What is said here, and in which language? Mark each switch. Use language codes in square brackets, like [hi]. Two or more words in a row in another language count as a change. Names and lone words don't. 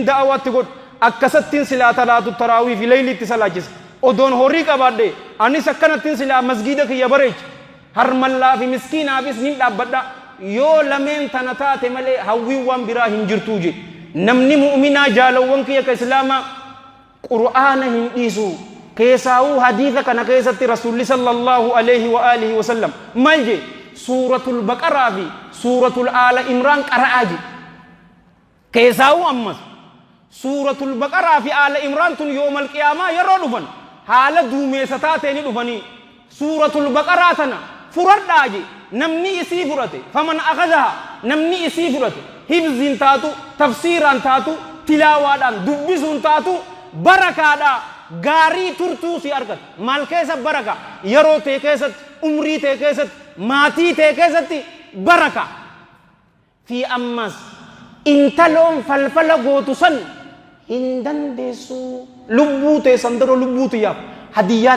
[om] da'awaatti godhu akkasattiin silaa talaatu taraawii fi leeyliitti salaachisa odoon horii qabaadhe anis akkanattiin silaa masgiida kiyya bareecha harmallaa fi miskiinaafis nin dhaabbadha yoo lameen tana taate malee hawwiin waan biraa hin jirtuu je namni mu'minaa jaalawwan kiyya ka islaamaa qur'aana hin dhiisu keessaawuu hadiisa kana keessatti rasuulli [ar] صلى الله عليه وعلى آله وسلم [om] maal je suuratul baqaraa fi suuratul aala imraan qara'aaji keessaawuu ammas suuratul baqaraa fi aala imraan tun [ar] يوم القيامة [om] yeroo dhufan haala duumeessataa ta'e ni dhufanii suuratul baqaraa tana furadhaa je namni isii fudhate [ar] فمن أخذها [om] namni isii fudhate hibziin taatu tafsiiraan taatu tilaawaadhaan dubbisuun taatu barakaadhaa gaarii turtuu si argata maal keessa baraka yeroo ta'e keessatti umrii ta'e keessatti maatii ta'e keessatti baraka fi ammas intaloon falfala gootu san hin dandeessu lubbuu ta'e sandaro lubbuu tiyyaaf hadiyyaa